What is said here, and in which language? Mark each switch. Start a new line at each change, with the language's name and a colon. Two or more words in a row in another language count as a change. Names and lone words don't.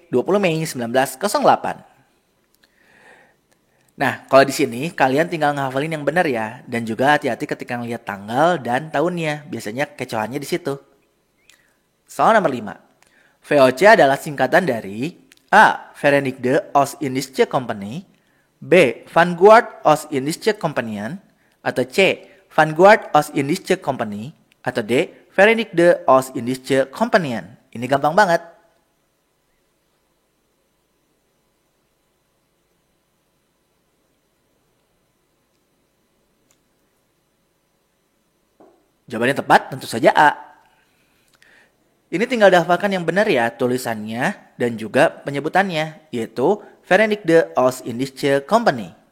Indonesian: 20 Mei 1908. Nah, kalau di sini kalian tinggal ngehafalin yang benar ya, dan juga hati-hati ketika ngelihat tanggal dan tahunnya. Biasanya kecohannya di situ. Soal nomor 5. VOC adalah singkatan dari A. Verenigde Oost-Indische Company, B. Vanguard Oost-Indische Compagnie, atau C. Vanguard Oost-Indische Company, atau D. Verenigde Oost-Indische Compagnie. Ini gampang banget. Jawaban yang tepat tentu saja A. Ini tinggal dihafalkan yang benar ya tulisannya dan juga penyebutannya, yaitu Verenigde Oost-Indische Company.